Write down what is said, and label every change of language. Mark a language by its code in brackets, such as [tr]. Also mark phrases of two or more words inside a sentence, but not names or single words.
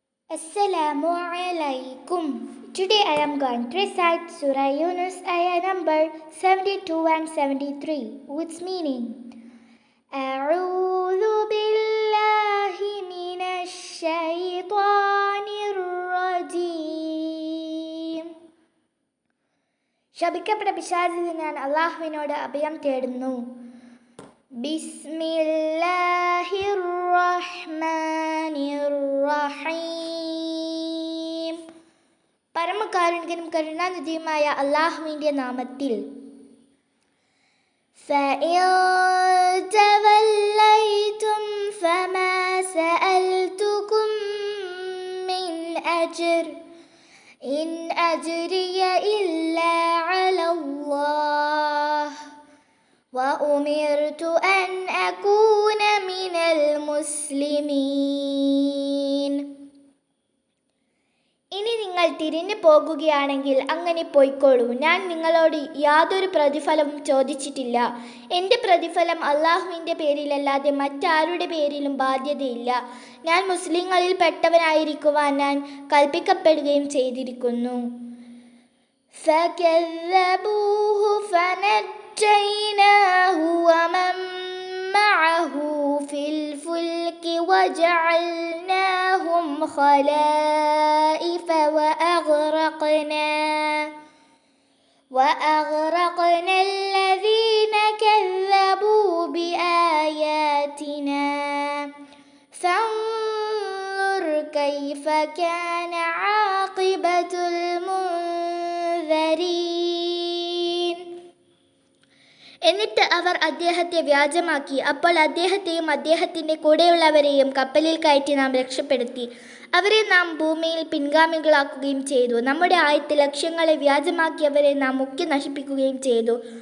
[ar] السلام عليكم. [en] Today I am going to recite Surah Yunus ayah number 72 and 73 with its meaning. [ar] أعوذ بالله من الشيطان الرجيم. [ml] ശപിക്കപ്പെട്ട പിശാചിൽ ഞാൻ അല്ലാഹുവിനോട് അഭയം തേടുന്നു. [ar] بسم الله الرحمن الرحيم. [ml] പരമകാരുണികനും കരുണാനിധിയുമായ അല്ലാഹുവിൻ്റെ നാമത്തിൽ. [ar] فَإِن تَوَلَّيْتُمْ فَمَا سَأَلْتُكُم مِّنْ أَجْرٍ إِنْ أَجْرِيَ إِلَّا عَلَى اللَّهِ وَأُمِرْتُ أَنْ أَكُونَ مِنَ الْمُسْلِمِينَ. [ml] ഇനി നിങ്ങൾ തിരിഞ്ഞു പോകുകയാണെങ്കിൽ അങ്ങനെ പോയിക്കോളൂ. ഞാൻ നിങ്ങളോട് യാതൊരു പ്രതിഫലവും ചോദിച്ചിട്ടില്ല. എൻ്റെ പ്രതിഫലം അല്ലാഹുവിൻ്റെ പേരിലല്ലാതെ മറ്റാരുടെ പേരിലും ബാധ്യതയില്ല. ഞാൻ മുസ്ലിങ്ങളിൽ പെട്ടവനായിരിക്കുവാൻ ഞാൻ കൽപ്പിക്കപ്പെടുകയും ചെയ്തിരിക്കുന്നു. [ar] فَكَذَّبُوهُ فَنَجَّيْنَاهُ وَمَن مَّعَهُ فِي الْفُلْكِ وَجَعَلْنَاهُمْ خَلَائِفَ وَأَغْرَقْنَا الَّذِينَ كَذَّبُوا بِآيَاتِنَا فَانظُرْ كَيْفَ كَانَ عَاقِبَةُ الْمُنذَرِينَ. [ml] എന്നിട്ട് അവർ അദ്ദേഹത്തെ വ്യാജമാക്കി. അപ്പോൾ അദ്ദേഹത്തെയും അദ്ദേഹത്തിൻ്റെ കൂടെയുള്ളവരെയും കപ്പലിൽ കയറ്റി നാം രക്ഷപ്പെടുത്തി. അവരെ നാം ഭൂമിയിൽ പിൻഗാമികളാക്കുകയും ചെയ്തു. നമ്മുടെ ആയത്ത് ലക്ഷ്യങ്ങളെ വ്യാജമാക്കിയവരെ നാം മുക്കി നശിപ്പിക്കുകയും ചെയ്തു.